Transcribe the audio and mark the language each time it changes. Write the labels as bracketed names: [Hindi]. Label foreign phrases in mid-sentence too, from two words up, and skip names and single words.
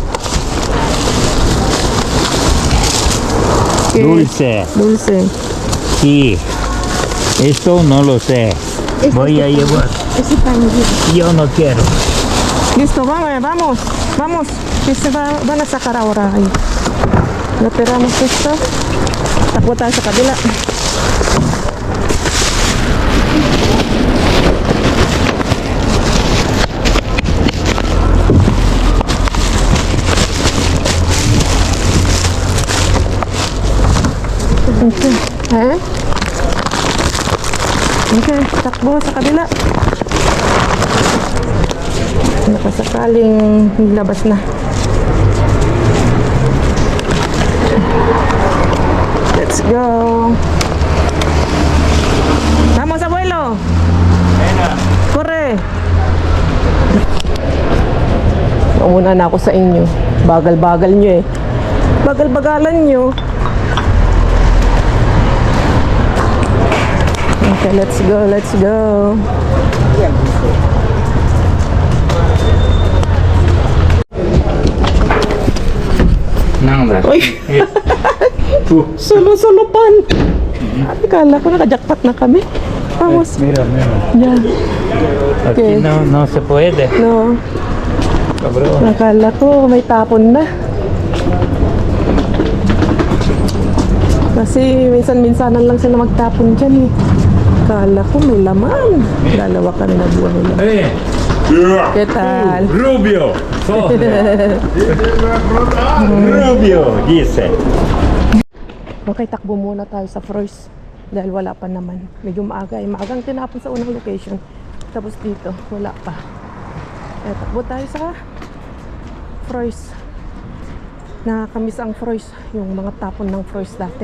[Spanish] ¿Qué? Dulce. Sí. Esto no lo sé. Voy a llevar. Yo no quiero. Listo, vamos. Que se van a sacar ahora ahí. Retiramos esto. [Filipino] Takbo tayo sa kabila. Okay. Okay, takbo sa kabila. Nakasakaling labas na. [English] Let's go. [Spanish] Vamos, abuelo. Corre. [Filipino] Nauna na ako sa inyo. Bagal-bagal nyo eh. Bagal-bagalan nyo. [English] Okay, let's go. [Spanish] Nada. Uy! Solo pan! [Filipino] Akala ko naka-jackpot na kami. [Spanish] Vamos. Mira. [Filipino] Yan. [Spanish] Aquí ¿Qué? no se puede. No. Cabrón. [Filipino] Akala ko may tapon na. Kasi minsan-minsanan lang sila magtapon dyan eh. Akala ko may laman. Dalawa kami na buwan nila. [Spanish] ¿Qué tal? Rubio. Rubio, dice. [Filipino] Okay, takbo muna tayo sa Froys. Dahil wala pa naman. Medyo maaga eh. Maagang tinapon sa unang location. Tapos dito, wala pa. Kaya takbo tayo sa Froys. Nakakamiss ang Froys. Yung mga tapon ng Froys dati.